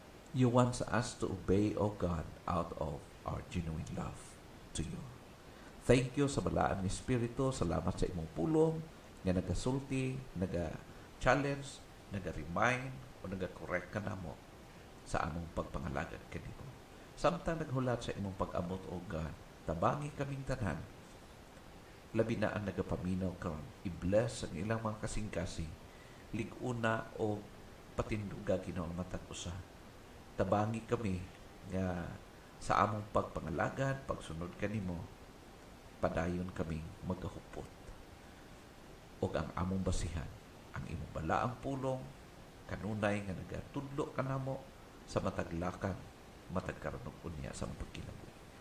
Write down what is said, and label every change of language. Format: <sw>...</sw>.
<en>You want us to obey, O God, out of our genuine love to you.</en> <ceb>Thank you sa balaan ni Espiritu. Salamat sa imong pulong nga nagasulti, naga-challenge, naga-remind o naga-correct ka namo sa among pagpangalagad kanimo. Samtang naghulat sa imong pag-amot o God, tabangi kaming tanan. Labi na ang nagapaminaw karon. I-bless ang ilang mga kasing-kasing. Liguna o patinduga ginaong matag usa. Tabangi kami nga sa among pagpangalagad, pagsunod kanimo, padayon kaming magahupot. O ang among basihan, ang imong balaang pulong, kanunay nga nagatudlo kanamo sa mataglakan, matagkaranong unya sa mga pagkinabuhi.</ceb>